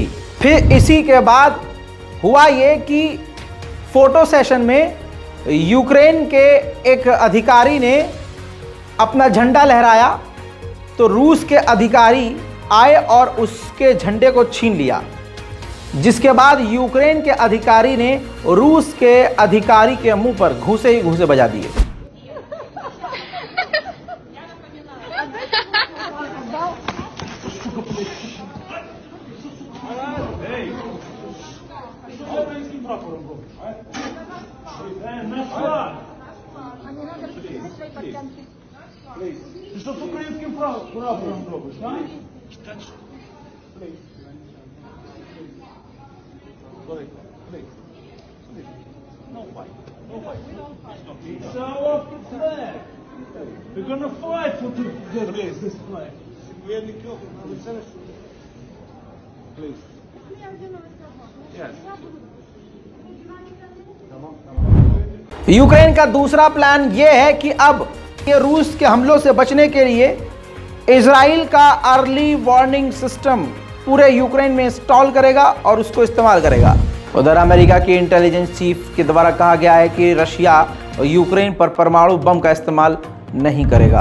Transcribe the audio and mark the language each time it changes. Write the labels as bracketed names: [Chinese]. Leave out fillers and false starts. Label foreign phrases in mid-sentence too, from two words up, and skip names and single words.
[Hindi] फिर इसी के बाद हुआ ये कि फोटो सेशन में यूक्रेन के एक अधिकारी ने अपना झंडा लहराया, तो रूस के अधिकारी आए और उसके झंडे को छीन लिया, जिसके बाद यूक्रेन के अधिकारी ने रूस के अधिकारी के मुंह पर घूंसे ही घूंसे बजा दिए। [Ukrainian] Ти що з українським прапором робиш, а? [English] No fight. It's our flag. We're gonna fight for to get this flag. Please. Yes. [Hindi] यूक्रेन का दूसरा प्लान यह है कि अब ये रूस के हमलों से बचने के लिए इजराइल का [English] early warning system [Hindi] पूरे यूक्रेन में इंस्टॉल करेगा और उसको इस्तेमाल करेगा। उधर अमेरिका के इंटेलिजेंस चीफ के द्वारा कहा गया है कि रशिया यूक्रेन पर परमाणु बम का इस्तेमाल नहीं करेगा।